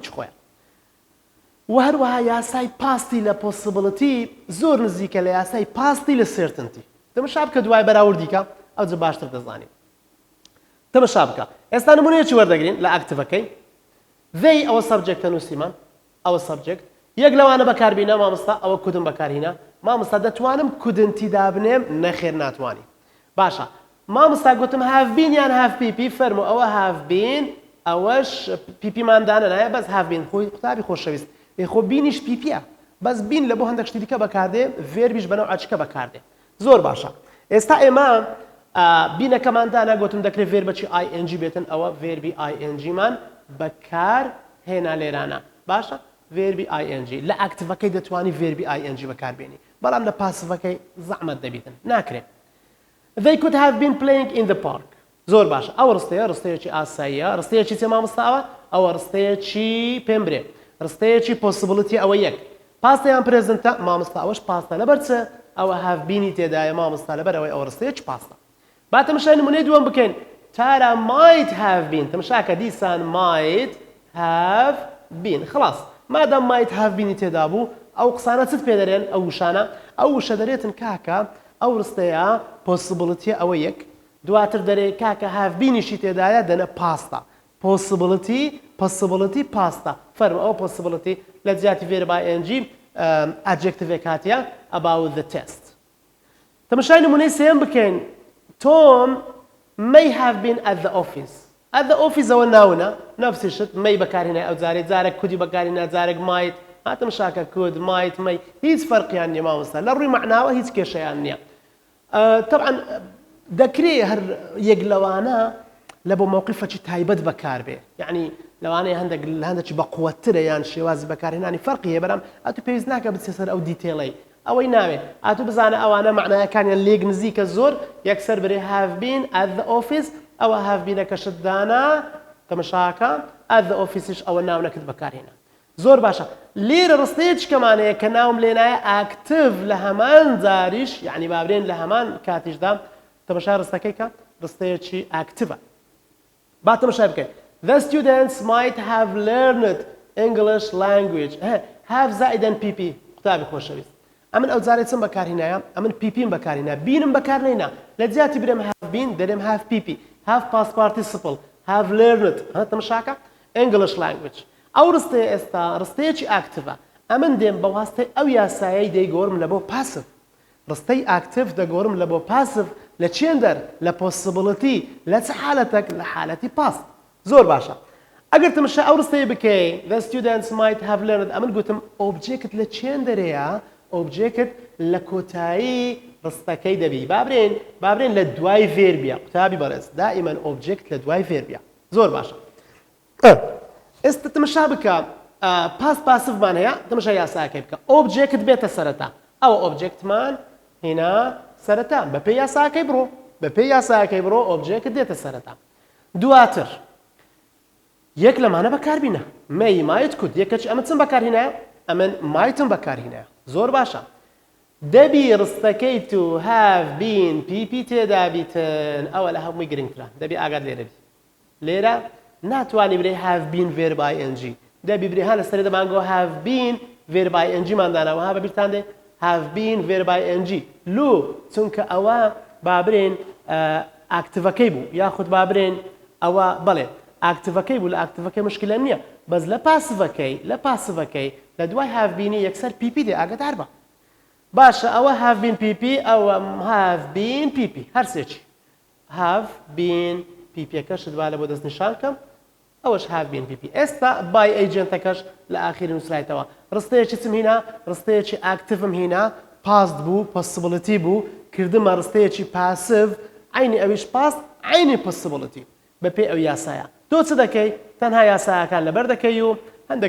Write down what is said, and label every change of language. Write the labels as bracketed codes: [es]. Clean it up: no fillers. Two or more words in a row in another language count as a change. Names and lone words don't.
[ckb] خۆیان و هەروەها یاسای پاستی لە پۆسیبڵتی زۆر نزیکە لە یاسای پاستی لە سێرتنتی تەماشا بکە دوای بەراوردیکە ئەو جە باشتر دەزانین تەماشا بکە ئێستا نمونەیەکی وەردەگرین لە ئاکتیڤەکەی they ئەوە سەبجێکتە نووسیمان ئەوە سەبجێکت یەک لەوانە بەکاربینە مامۆستا ئەوە کودن بەکارهێنا مامۆستا دەتوانم کودنتی دابنێم نەخێر ناتوانی باشە مامۆستا گوتم [en] have been [ckb] یان [en] have pp [ckb] فەرموو ئەوە [en] have been [ckb] ئەوەش پیپیماندانە نایە بەس [en] have been [ckb] خۆی قوتابی خۆشەویست خۆ بینیش پیپیە بەس بین لە بۆ هەندێک شتی دیکە بەکاردێ ڤێربیش بەنەو ئاچکە بەکاردێ زۆر باشە ئێستا ئێمە بینەکەماندانە گوتم دەکرێت ڤێربەچی ING بێتن ئەوە [en] verb ING [ckb] مان بەکار هێنا لێرانە باشە [en] verb ING [ckb] لە ئاکتیڤەکەی دەتوانی [en] verb ING [ckb] بەکاربێنی بەڵام لە پاسیڤەکەی زەحمەت دەبیتن ناکرێت [en] they could have been playing in the park [ckb] زۆر باشە ئەو ڕستەیەکی ئاساییە ڕستەیەکی چێ مامۆستاوە ئەوە ڕستەیەکی پێم برێ ڕستەیەکی پۆسیبڵتی ئەوە یەک پاستەیان پرێزنتە مامۆستا ئەوەش پاستە لەبەر چ ئەوە have bینی تێدایە مامۆستا لەبەر ئەوەی ئەو ڕستەیەکی پاستە با تەماشای نمونەی دووەم بکەین تارا [en] might have been [ckb] تەماشاکە دیسان [en] might have been [ckb] خلاص مادام [en] might have [ckb] بینی تێدا بوو ئەو قسانە چت پێ دەرێن ئەو وشانە ئەو وشە دەرێتن کاکە ئەو ڕستەیە پۆسیبڵتی ئەوە یەک دواتر دەرێ کاکە have بینیشی تێدایە دەنە پاستە [en] possibility pasta [ckb] فەرمە ئەو possibility لە جیاتی [en] verb ing adjective [ckb] هاتیە [en] about the test [ckb] تەماشای نمونەی سێم بکەین [en] Tom may have been at the office [ckb] ئەوە ناونە نفسی شت may بەکارهێنای ئەو جارێک کودی بەکارهێنا جارێک might هاتم شاکە کود [en] might may [ckb] هیچ فەرقیان نییە مامۆستا لە ڕووی معناوە هیچ کێشەیان نییە طبعا دەکرێت هەر یەک لەوانە لە بۆ مووقفەکی تایبەت بەکاربێ یعنی لەوانەیە هەندێکی بەقووەترە یان شێوازی بەکارهێنانی فەرقی هەیە بەرام ئەتو پێویست ناکە بچێ سەر ئەو دیتێڵەی ئەوەی ناوێت ئاتو بزانە ئەوانە معنایەکانیان لێک نزیکە زۆر یەکسەر برێ [en] have been at the office [ckb] ئەوە [en] have been [ckb] ەکەشت دانا تەماشاکە [en] at the office [ckb] ش ئەوە ناونەکەت بەکارهێنا زۆر باشە لێرە ڕستەیەکی کەمانەیە کە ناوم لێنایە active لە هەمان جاریش یعنی بابرێن لە هەمان کاتیشدا تەماشا ڕستەکەی کە ڕستەیەکی active با تەماشای بکەین [en] The students might have learned English language have [ckb] زائداً PP قوتابی خۆشەویست ئەمن ئەو جارێ چەند بەکارهێنایە ئەمن PPم بەکارهێنا بینم بەکارهێنا لە جیاتی برێم [en] have been [ckb] دەرێم [en] have PP have past participle have learned [ckb] تەماشاکە [en] English language [ckb] ئەو ڕستەیە ئێستا ڕستەیەکی active ئەمن دێم بە واستەی ئەو یاسایەی دەیگۆڕم لە بۆ passive ڕستەی active دەگۆڕم لە بۆ passive لە چێن دەر لە possibility لە چه حالەتێک لە حالەتی past زۆر باشە ئەگەر تەماشا ئەو ڕستەیە بکەی [en] the students might have learned [ckb] ئەمن گوتم ئۆبجێکت لە چێن دەرەیە ئۆبجێکت لە کۆتایی ڕستەکەی دەبی بابرێن لە دوای ڤێربیە قوتابی بەڕێز دائیمەن ئۆبجێکت لە دوای ڤێربیە زۆر باشە ئێستا تەماشا بکە پاس پاسفمان هەیە تەماشا یاساکەی بکە ئۆبجێکت بێتە سەرەتا ئەوە ئۆبجێکتمان هێنا سەرەتا بەپێی یاساکەی بڕۆ ئۆبجێکت دێتە سەرەتا دواتر یەک لەمانە بەکاربینە مەی مایت کود یەکەچ ئەمە چەند بەکارهێنایە ئەمن مایتم بەکارهێنایە زۆر باشە دەبی ڕستەکەی تو [en] have been PP [ckb] تێدا بیتن ئەوە لە هەمووی گرنگترە دەبی ئاگات لێرە بی لێرە ناتوانانی برێ [en] have been verb [ckb] ing دەبی برێ هەر لەسەر دەمانگۆ [en] have been verb ing [ckb] ماندانەوە ها بەبیرتان دێ [en] have been verb ing [ckb] لو چونکە ئەوە بابرێن ئاکتڤەکەی بوو یاخود بابرێن ئەوە بەڵێ ئاکتڤەکەی بوو لە ئاکتڤەکەی مشکلە نییە بەس لە پاسڤەکەی لە دوای have been یەکسەر PP دێ ئاگادار بە باشە ئەوە [en] have been PP [ckb] ئەوە [en] have been PP [ckb] هەرسێکی [en] have been PP [ckb] ەکەشت با لە بۆ دەستنیشان کەم ئەوەش [en] have been PP [ckb] ئێستا by ئەیجنتەکەش لە ئاخیری نووسرایتەوە ڕستەیەکی چم هینا ڕستەیەکی ئاکتڤم هینا past بوو possibility بوو کردمە ڕستەیەکی passive عینی ئەویش past عینی possibility بەپێی ئەو یاسایە تۆ چ دەکەی تەنها یاسایەکان لەبەر دەکەی و هەندێک